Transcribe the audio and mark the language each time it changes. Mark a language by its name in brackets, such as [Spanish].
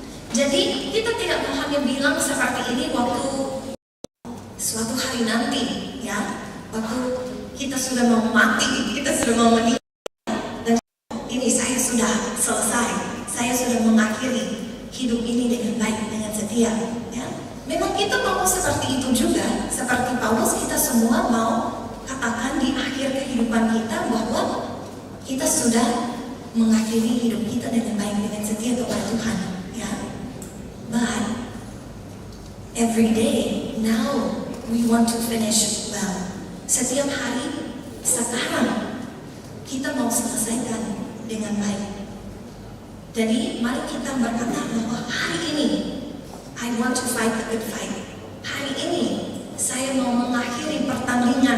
[Indonesian] Jadi kita tidak mau hanya bilang seperti ini waktu suatu hari nanti, ya, waktu kita sudah mau mati, kita sudah mau meninggal, dan ini saya sudah selesai, saya sudah mengakhiri hidup ini dengan baik, dengan setia, ya. Memang kita mau seperti itu juga, seperti Paulus, kita semua mau katakan di akhir kehidupan kita bahwa kita sudah mengakhiri hidup kita dengan baik, dengan setia kepada Tuhan, ya. [English] But every day now we want to finish well. [Indonesian] Setiap hari sekarang kita mau selesaikan dengan baik. Jadi mari kita berkata bahwa hari ini [English] I want to fight the good fight. [Indonesian] Hari ini saya mau mengakhiri pertandingan.